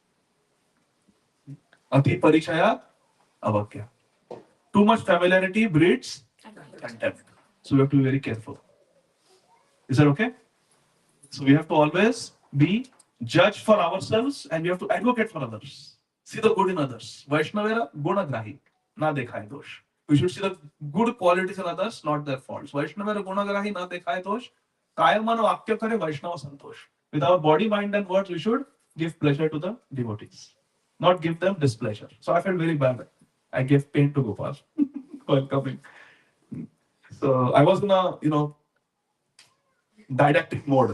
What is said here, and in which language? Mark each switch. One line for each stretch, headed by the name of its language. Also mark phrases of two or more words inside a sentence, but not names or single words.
Bangla: অতি পরিচয় অবাক্য.
English: Too much familiarity breeds contempt. So we have to be very careful. Is that okay? So we have to always be judge for ourselves and we have to advocate for others. See the good in others.
Bangla: বৈষ্ণবেরা গুণগ্রাহী, না দেখয় দোষ.
English: We should see the good qualities in others, not their faults.
Bangla: বৈষ্ণবেরা গুণগ্রাহী, না দেখয় দোষ. কায়মনো অক্য করে বৈষ্ণব সন্তোষ.
English: With our body, mind and words, we should give pleasure to the devotees. Not give them displeasure. So I felt very bad. I gave pain to Gopal while coming. So I was in a, didactic mode.